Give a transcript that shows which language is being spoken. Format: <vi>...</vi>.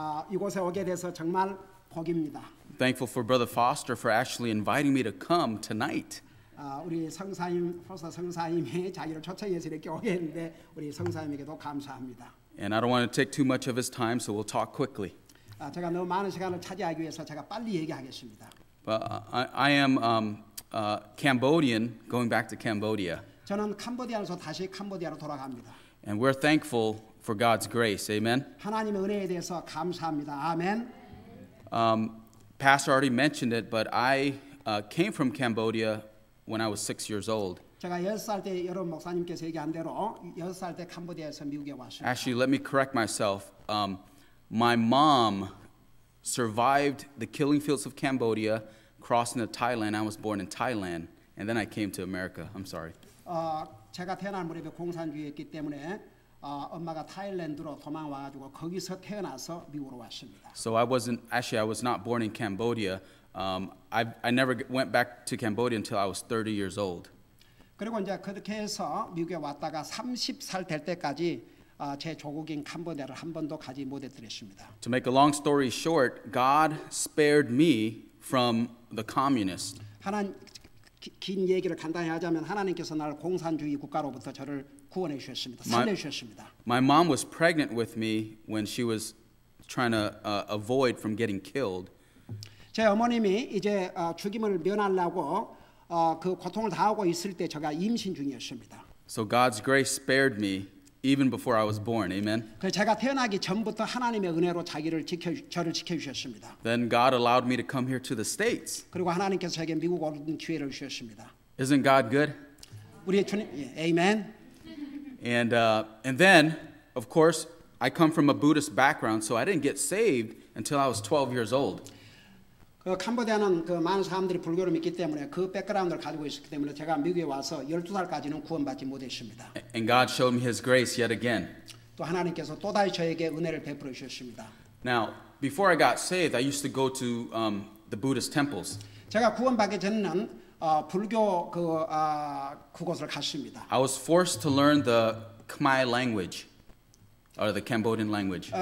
<ko>이곳에 오게 돼서 정말 복입니다.</ko> <en>Thankful for Brother Foster for actually inviting me to come tonight.</en> <ko>우리 성사님, 포스터 성사님이 자기를 초청해서 이렇게 오게 했는데 우리 성사님에게도 감사합니다.</ko> <en>And I don't want to take too much of his time, so we'll talk quickly.</en> <ko>제가 너무 많은 시간을 차지하기 위해서 제가 빨리 얘기하겠습니다.</ko> <en>But I am Cambodian, going back to Cambodia.</en> <ko>저는 캄보디아에서 다시 캄보디아로 돌아갑니다.</ko> <en>And we're thankful for God's grace. Amen.</en> <ko>하나님의 은혜에 대해서 감사합니다. 아멘.</ko> <en>Pastor already mentioned it, but I came from Cambodia when I was 6 years old.</en> <ko>제가 6살 때 여러분 목사님께서 얘기한 대로 6살 때 캄보디아에서 미국에 왔습니다.</ko> <en>Actually, let me correct myself. My mom survived the killing fields of Cambodia, crossing to Thailand. I was born in Thailand, and then I came to America. I'm sorry.</en> <ko>제가 태어난 무렵에 공산주의였기 때문에 엄마가 타일랜드로 도망와가지고 거기서 태어나서 미국으로 왔습니다.</ko> <en>So I was not born in Cambodia. I never went back to Cambodia until I was 30 years old.</en> <ko>그리고 이제 그렇게 해서 미국에 왔다가 30살 될 때까지 제 조국인 캄보디아를 한 번도 가지 못했더랬습니다.</ko> <en>To make a long story short, God spared me from the communists.</en> <ko>긴 얘기를 간단히 하자면 하나님께서 나를 공산주의 국가로부터 저를 구원해 주셨습니다. 살려 주셨습니다.</ko> <en>My mom was pregnant with me when she was trying to avoid from getting killed.</en> <ko>제 어머님이 이제 죽임을 면하려고 그 고통을 당하고 있을 때 제가 임신 중이었습니다.</ko> <en>So God's grace spared me even before I was born. Amen.</en> <ko>그래서 제가 태어나기 전부터 하나님의 은혜로 저를 지켜 주셨습니다.</ko> <en>Then God allowed me to come here to the States.</en> <ko>그리고 하나님께서 저에게 미국 오는 기회를 주셨습니다.</ko> <en>Isn't God good?</en> <ko>우리의 주님, 아멘.</ko> <en>And then, of course, I come from a Buddhist background, so I didn't get saved until I was 12 years old.</en> <ko>그 캄보디아는 그 많은 사람들이 불교를 믿기 때문에 그 백그라운드를 가지고 있었기 때문에 제가 미국에 와서 12살까지는 구원받지 못했습니다.</ko> <en>And God showed me His grace yet again.</en> <ko>또 하나님께서 또다시 저에게 은혜를 베풀어 주셨습니다.</ko> <en>Now, before I got saved, I used to go to the Buddhist temples.</en> <ko>제가 구원받기 전에는 불교 그곳을 갔습니다.</ko> <en>I was forced to learn the Khmer language, or the Cambodian language.</en>